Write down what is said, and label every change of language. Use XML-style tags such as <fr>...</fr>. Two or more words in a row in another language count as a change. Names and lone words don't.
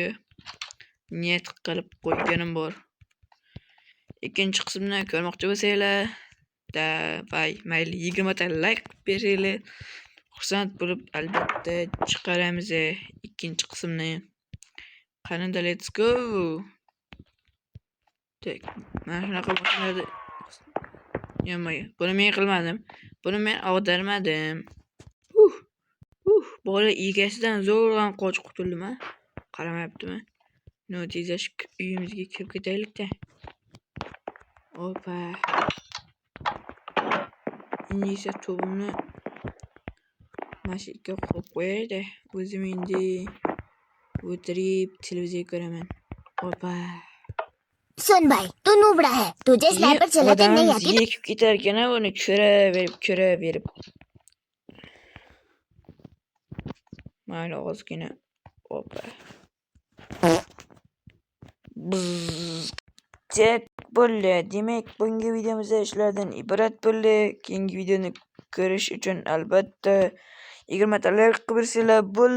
<uz>Niyat qilib qo'yganim bor. Ikkinchi qismni ko'rmoqchi bo'lsanglar, mayli 20 ta like beringlar. Xursand bo'lib albatta chiqaramiz ikkinchi qismni. Qanday,</uz> <en>let's go.</en> <uz>Tek, mana shunaqa bo'ladi. Buni men qilmadim. Buni men ag'darmadim. Bola egasidan zo'rg'an qochib qutuldim-a. Qaramayaptimi? No, tezlash uyimizga kirib ketaylik-da. Opa. Endi esa to'pimni mashinaga qo'yib qo'yaylik. O'zim endi o'tirib televiziya ko'raman. Opa.</uz> <hi>सुन भाई तू नूबड़ा है तुझे स्नाइपर चलाते नहीं आती</hi> <uz>Yekib ketar ekan buni ko'raverib. Mayli ozgina. Opa. Jet bo'ldi. Demak, bunga videomizda shulardan iborat bo'ldi. Keyingi videoni ko'rish uchun albatta 20 ta like qilib bersanglar bo'ldi.</uz>